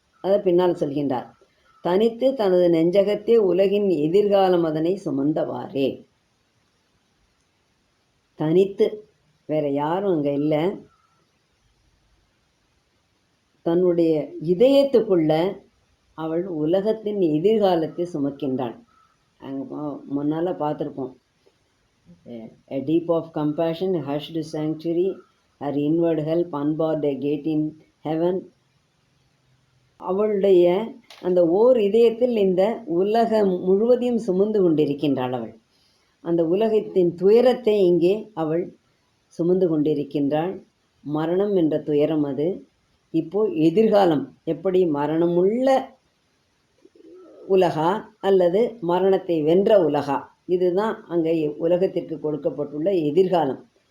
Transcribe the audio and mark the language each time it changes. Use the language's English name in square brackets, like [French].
[Tamil] அதை பின்னால் சொல்கின்றார். தனித்து தனது நெஞ்சகத்தே உலகின் எதிர்காலம் அதனை சுமந்தவாறே. தனித்து, வேற யாரும் அங்கே இல்லை. தன்னுடைய இதயத்துக்குள்ள அவள் உலகத்தின் எதிர்காலத்தை சுமக்கின்றாள். முன்னால் பார்த்துருப்போம். [English] A deep of compassion hushed sanctuary, her inward help unbarred a gate in heaven. [Tamil] அவளுடைய அந்த ஓர் இதயத்தில் இந்த உலகம் முழுவதையும் சுமந்து கொண்டிருக்கின்றாள் அவள். அந்த உலகத்தின் துயரத்தை இங்கே அவள் சுமந்து கொண்டிருக்கின்றாள். மரணம் என்ற துயரம் அது. இப்போ எதிர்காலம் எப்படி, மரணமுள்ள உலகா அல்லது மரணத்தை வென்ற உலகா, இதுதான் அங்கே உலகத்திற்கு கொடுக்கப்பட்டுள்ள எதிர்காலம்.